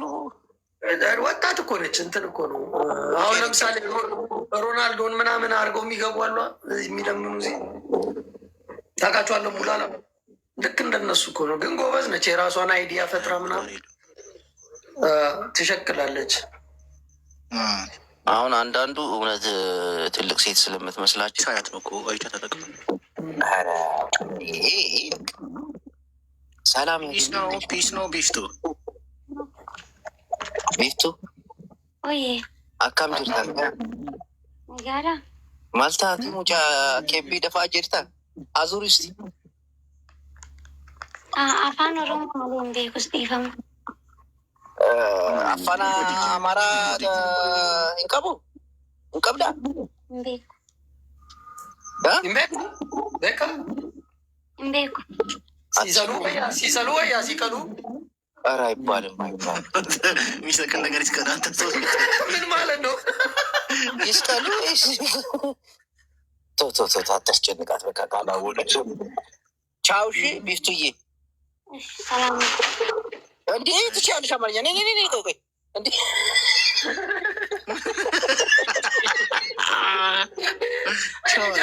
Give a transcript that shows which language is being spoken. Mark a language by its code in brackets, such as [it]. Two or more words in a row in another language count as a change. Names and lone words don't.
[am] ወጣት እኮ ነች። እንትን እኮ ነው። አሁን ለምሳሌ ሮናልዶን ምናምን አድርገው የሚገቡ አሉ የሚለምኑ ዜ ታውቃቸዋለሁ። ሙላላ ልክ እንደነሱ እኮ ነው። ግን ጎበዝ ነች። የራሷን አይዲያ ፈጥራ ምናምን ትሸክላለች። አሁን አንዳንዱ እውነት ትልቅ ሴት ስለምትመስላቸው ሳያት ነው እኮ አይቻ ተጠቅመ ሰላም ፒስ ነው ቢፍቱ [om] akkam jirta? Maal taati mucaa kebbii dafaa jirta? Azuristi. Afaan Oromoo malee hin beekus dhiifama. Afaan Amaaraa hin qabu? Hin qabdaa? Hin beeku. Hin beeku? Beeka? Hin beeku. [am] ሲሰሉ ወይ ሲቀሉ? ኧረ አይባልም የሚሰቅል ነገር ይስቀል። አንተ ምን ማለት ነው? ይስቀሉ አታስጨንቃት። በቃ ካላወቀች ቻው። እሺ ቢፍቱዬ እንዴ ትችያለሽ አማርኛ። ቆይ እንዴ